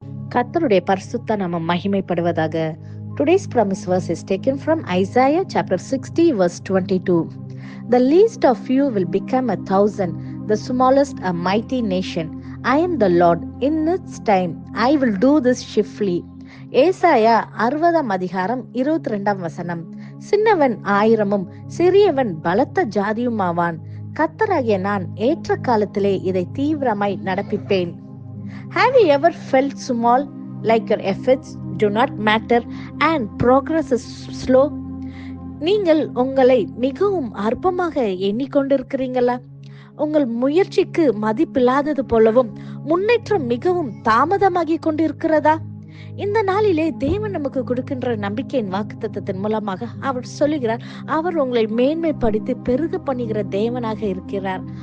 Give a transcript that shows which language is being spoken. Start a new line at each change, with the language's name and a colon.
Tamil: கர்த்தருடைய பரிசுத்த நாமம் மகிமைப்படுவதாக.
English: Today's promise verse is taken from Isaiah chapter 60 verse 22. The least of you will become 1,000, the smallest a mighty nation. I am the Lord. In its time I will do this swiftly.
Tamil: ஏசாயா 60 அதிகாரம் 22 வசனம். சின்னவன் 1000 சிறியவன் பலத்த ஜாதியுமாவான். கர்த்தராகிய நான் ஏற்ற காலத்திலே இதை தீவிரமாய் நடப்பிப்பேன்.
English: Have you ever felt small, like your efforts do not matter and progress is slow?
Tamil: நீங்கள் உங்களை மிகவும் அற்பமாக எண்ணிக்கொண்டிருக்கிறீங்களா? உங்கள் முயற்சிக்கு மதிப்பில்லாதது போலவும் முன்னேற்றம் மிகவும் தாமதமாகி கொண்டிருக்கிறதா? இந்த நாளிலே தேவன் நமக்கு கொடுக்கின்ற நம்பிக்கையின் வாக்குத்தத்தத்தின் மூலமாக அவர் சொல்லுகிறார், அவர் உங்களை மேன்மைப்படுத்தி பெருக பண்ணுகிற தேவனாக இருக்கிறார்.